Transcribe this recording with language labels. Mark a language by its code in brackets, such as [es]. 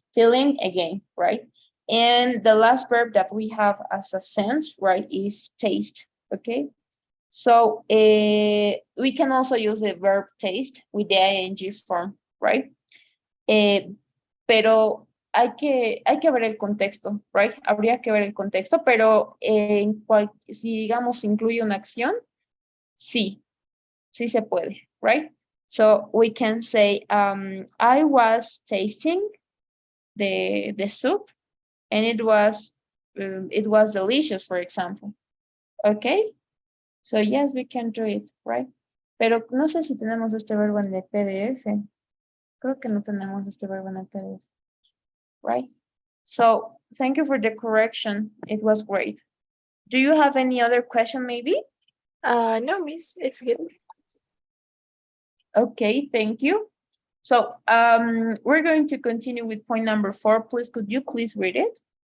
[en] Feeling, again, right? And the last verb that we have as a sense, right, is taste, okay? So we can also use the verb taste with the ing form, right? [es] Pero hay que ver el contexto, right? Habría que ver el contexto, pero si digamos incluye una acción, sí, sí se puede, right? [en] So we can say, I was tasting the soup and it was delicious, for example. Okay? So yes, we can do it, right? [es] Pero no sé si tenemos este verbo en el PDF. Creo que no tenemos este verbo en el PDF, right? [en] So thank you for the correction. It was great. Do you have any other question maybe? No, miss, it's good. Okay, thank you. So we're going to continue with point number 4. Please, could you please read it?